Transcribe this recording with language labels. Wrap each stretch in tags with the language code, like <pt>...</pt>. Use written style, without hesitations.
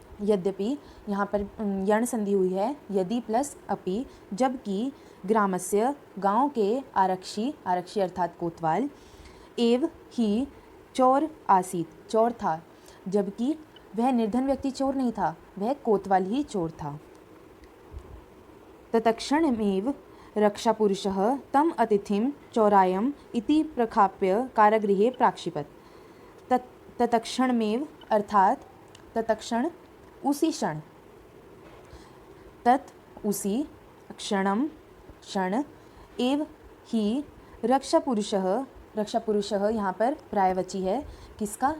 <hi>यद्यपि यहाँ पर यण संधि हुई है यदि प्लस अपि, जबकि ग्रामस्य गांव के आरक्षी अर्थात कोतवाल एव ही चोर आसीत चोर था, जबकि वह निर्धन व्यक्ति चोर नहीं था, वह कोतवाल ही चोर था।</hi> <sa>तत्क्षणमेव रक्षापुरुषः तम अतिथिं चौरायम् इति प्रखाप्य कारागृहे प्राक्षिपत्।</sa> <hi>तत्क्षणमेव अर्थात तत्क्षण उसी क्षण, तत् उसी क्षण एव ही रक्षापुरुषः यहाँ पर पर्यायवाची है किसका?</hi>